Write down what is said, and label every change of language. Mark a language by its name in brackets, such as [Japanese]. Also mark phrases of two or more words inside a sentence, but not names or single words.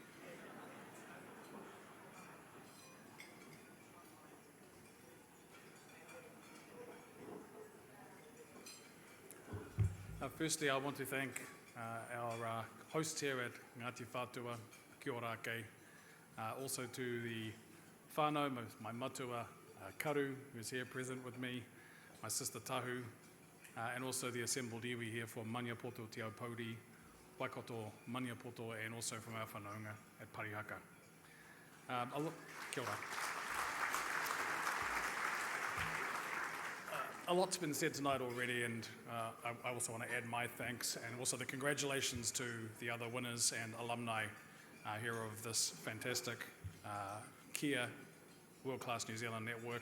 [English] Firstly, I want to thank our host here at Ngāti Whātua, [Māori] Kia ora kei. [English] Also to the whānau, my matua Karu, who's here present with me, my sister Tahu, and also the assembled iwi here from Maniapoto Te Aupauri, Waikato Maniapoto, and also from our whanaunga at Parihaka. [Māori] Kia ora. [English] A lot's been said tonight already, and I also want to add my thanks and also the congratulations to the other winners and alumni here of this fantastic Kia World Class New Zealand network.